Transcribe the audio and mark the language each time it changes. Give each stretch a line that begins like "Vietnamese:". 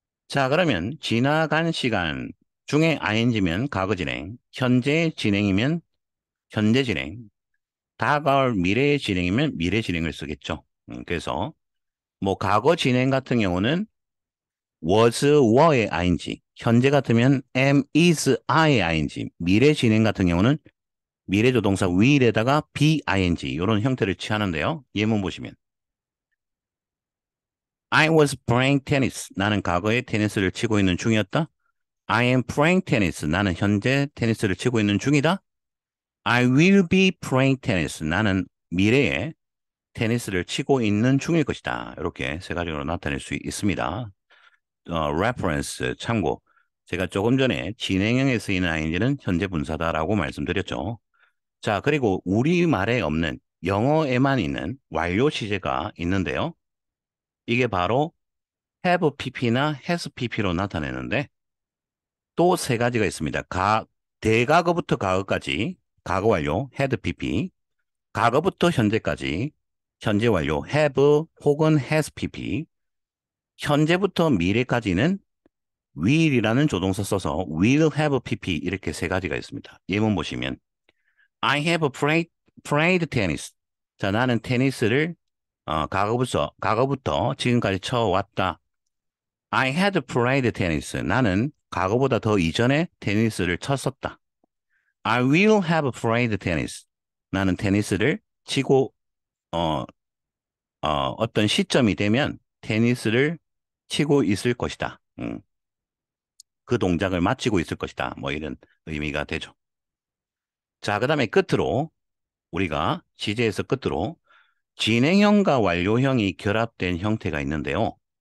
Korean: 자, 그러면 지나간 시간 중에 ing면 과거 진행, 현재 진행이면 현재 진행, 다가올 미래의 진행이면 미래 진행을 쓰겠죠. 그래서 뭐 과거 진행 같은 경우는 was, were의 ing, 현재 같으면 am, is, are의 ing, 미래 진행 같은 경우는 미래 조동사 will에다가 be, ing 이런 형태를 취하는데요. 예문 보시면
English: I was playing tennis.
Korean: 나는 과거에 테니스를 치고 있는 중이었다.
English: I am playing tennis.
Korean: 나는 현재 테니스를 치고 있는 중이다.
English: I will be playing tennis.
Korean: 나는 미래에 테니스를 치고 있는 중일 것이다. 이렇게 세 가지로 나타낼 수 있습니다. reference 참고. 제가 조금 전에 진행형에 쓰이는 ing는 현재 분사다라고 말씀드렸죠. 자, 그리고 우리말에 없는 영어에만 있는 완료 시제가 있는데요. 이게 바로 have pp나 has pp로 나타내는데 또 세 가지가 있습니다. 대과거부터 과거까지 과거 완료 had pp, 과거부터 현재까지 현재 완료 have 혹은 has pp, 현재부터 미래까지는 will이라는 조동사 써서 will have pp 이렇게 세 가지가 있습니다. 예문 보시면
English: I have played tennis.
Korean: 자, 나는 테니스를 과거부터 지금까지 쳐왔다.
English: I had played tennis.
Korean: 나는 과거보다 더 이전에 테니스를 쳤었다.
English: I will have played tennis.
Korean: 나는 테니스를 치고 어떤 시점이 되면 테니스를 치고 있을 것이다. 그 동작을 마치고 있을 것이다. 뭐 이런 의미가 되죠. 자, 그 다음에 끝으로 우리가 지제에서 끝으로 진행형과 완료형이 결합된 형태가 있는데요.